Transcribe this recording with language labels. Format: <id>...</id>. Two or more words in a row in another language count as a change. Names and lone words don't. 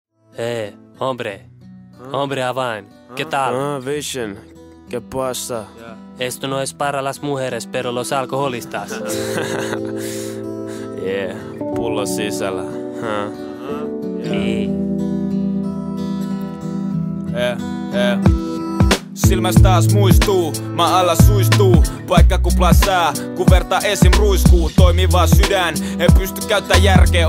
<es>Hombre. Hombre Havane. ¿Qué tal? Vision. ¿Qué pasa? Esto no es para las mujeres, pero los alcoholistas.</es> <fi>Yeah, pullo sisällä. Silmäs taas muistuu, maa alla suistuu. Paikka kuplaa sää, kun verta esim ruiskuu. Toimiva sydän, en pysty käyttää järkeä.</fi>